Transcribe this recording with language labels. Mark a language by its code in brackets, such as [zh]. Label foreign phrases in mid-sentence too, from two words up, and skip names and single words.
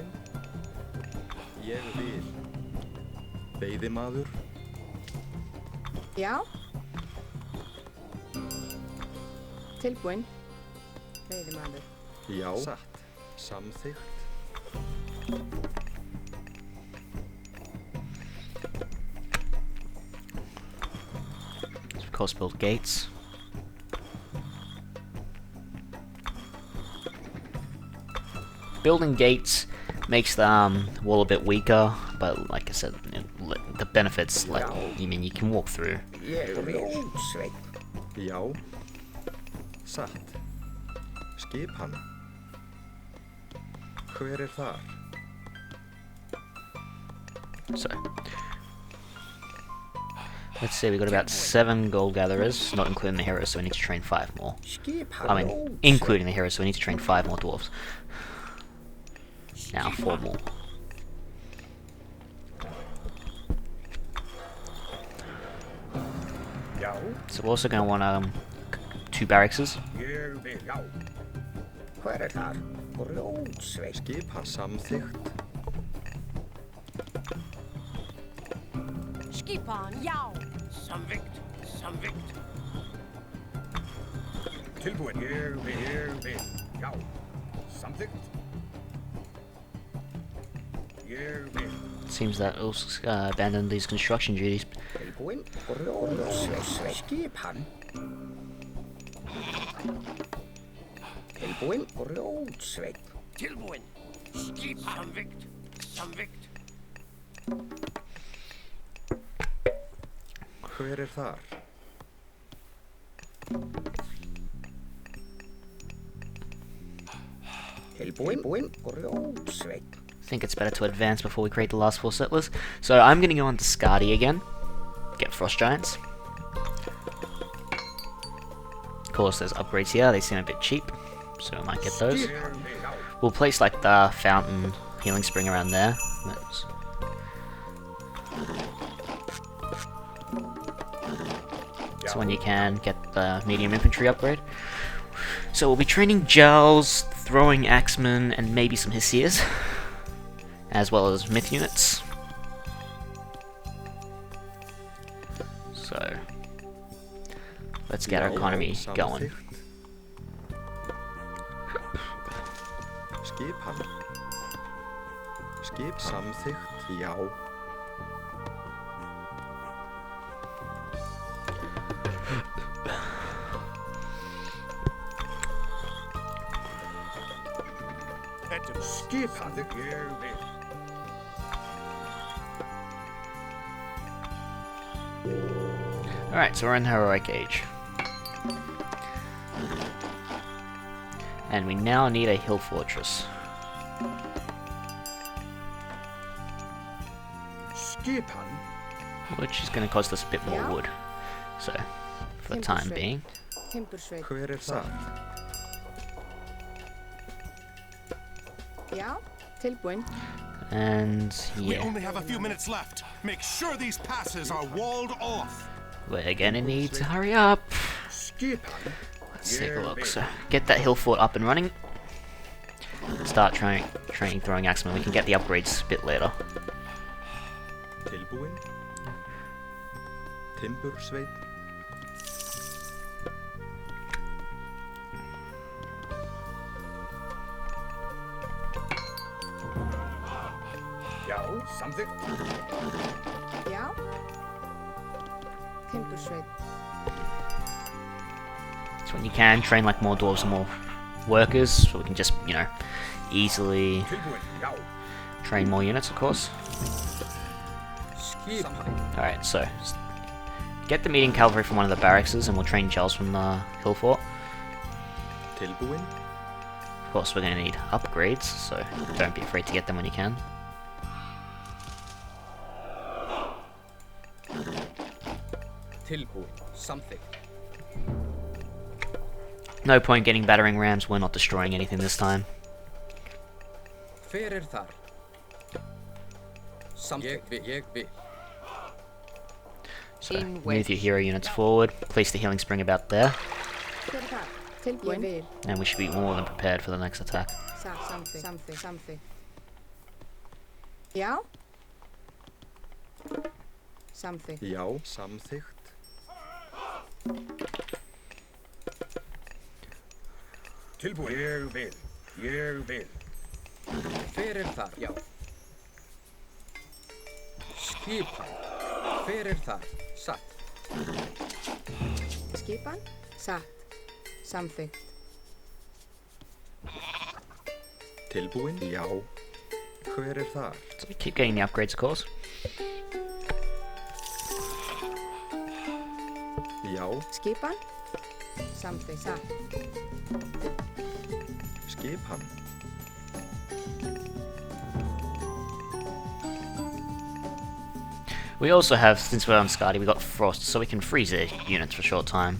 [is] Ég vil. Veiðimaður. Já. Tilbúin. Veiðimaður. Já. Satt. Samþykkt. [en] So of course, build gates. Building gates makes the wall a bit weaker, but like I said, the benefits, like, you mean you can walk through. [is] Ég vil. Ótsveit. Já. Satt. Skip hann. Hver þar? [en] So, let's see, we got about 7 gold gatherers, not including the heroes, so we need to train 5 more. [is] Skip hann. [en] I mean, including the heroes, so we need to train 5 more dwarves. Now 4 more. [is] Já. [en] So we're also going to want 2 barrackses. [is] Ég vil. Já. Hver þar? Ótsveit. Skip hann. Samþykkt. Skipan. Já. Samþykkt. Samþykkt. Tilbúin. Ég vil. Já. Samþykkt. Ég vil. [en] Seems that also abandoned these construction duties. [is] Tilbúin. Ótsveit. Skip hann. Tilbúin. Ótsveit. Tilbúin. Skip hann. Samþykkt. Samþykkt. Hver þar? Tilbúin. Ótsveit. [en] I think it's better to advance before we create the last 4 settlers. So I'm going to go on to Skadi again. Get frost giants. Of course, there's upgrades here. They seem a bit cheap, so I might get those. We'll place like the fountain healing spring around there. So when you can, get the medium infantry upgrade. So we'll be training Jarls, throwing axemen, and maybe some Hissiers, as well as myth units. So let's get our economy going. [is] Skip hann. Skip samþykkt. Já. Skip hann. Ég vil. [en] Alright, so we're in the heroic age. And we now need a hill fortress. [is] Skip hann. [en] Which is going to cost us a bit more wood. So, for the time being. [is] Timbursveit. Hver þar? Já. Tilbúin. [en] And We yeah, only have a few minutes left. Make sure these passes are walled off. we're gonna need to hurry up. [is] Skipan. [en] Let's take a look. So, get that hill fort up and running. Start training throwing axemen. We can get the upgrades a bit later. [is] Tilbúin. Timbursveit. Já, samþykkt. Já. Timbursveit. [en] So when you can, train like more dwarves and more workers, so we can just, you know, easily [is] Tilbúin. Já. [en] train more units, of course. [is] Skipan. [en] Alright, so get the meeting cavalry from one of the barracks and we'll train Charles from the hill fort. [is] Tilbúin. [en] Of course, we're going to need upgrades, so don't be afraid to get them when you can. [is] Tilbúin. Samþykkt. [en] No point getting battering rams, we're not destroying anything this time. [is] Hver þar? Samþykkt. Ég vil. [en] So, move your hero units forward, place the healing spring about there, [is] Hver þar? Tilbúin. Ég vil. [en] and we should be more than prepared for the next attack. [is] Samþykkt. Já. Samþykkt. Já, samþykkt. Tilbúin. Ég vil. Ég vil. Hver þar? Já. Skipan. Hver þar? Satt. Skipan. Satt. Samþykkt. Tilbúin. Já. Hver þar? [en] So we keep getting the upgrades, of course. [is] Já. Skipan. Samþykkt. Satt. Skipan. [en] We also have, since we're on Skadi, we got Frost, so we can freeze their units for a short time.